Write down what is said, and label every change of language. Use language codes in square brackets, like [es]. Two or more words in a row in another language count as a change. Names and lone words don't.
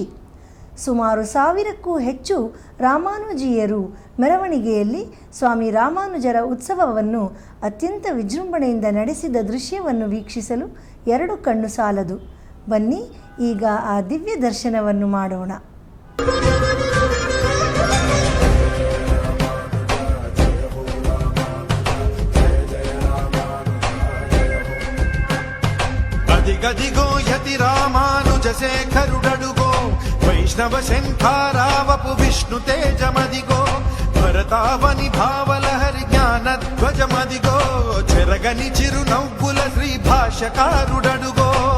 [kn] ಸುಮಾರು 1000ಕ್ಕೂ ಹೆಚ್ಚು ರಾಮಾನುಜೀಯರು ಮೆರವಣಿಗೆಯಲ್ಲಿ ಸ್ವಾಮಿ ರಾಮಾನುಜರ ಉತ್ಸವವನ್ನು ಅತ್ಯಂತ ವಿಜೃಂಭಣೆಯಿಂದ ನಡೆಸಿದ ದೃಶ್ಯವನ್ನು ವೀಕ್ಷಿಸಲು 2 ಕಣ್ಣು ಸಾಲದು. ಬನ್ನಿ ಈಗ ಆ ದಿವ್ಯ ದರ್ಶನವನ್ನು ಮಾಡೋಣ. [te] గదిగో యతి రామానుజ శేఖరుడడుగో వైష్ణవ శంఖారావపు విష్ణు తేజమదిగో భరతావని భావలహరి జ్ఞానధ్వజమదిగో చెరగని చిరు నవ్వుల శ్రీ భాష్యకారుడడుగో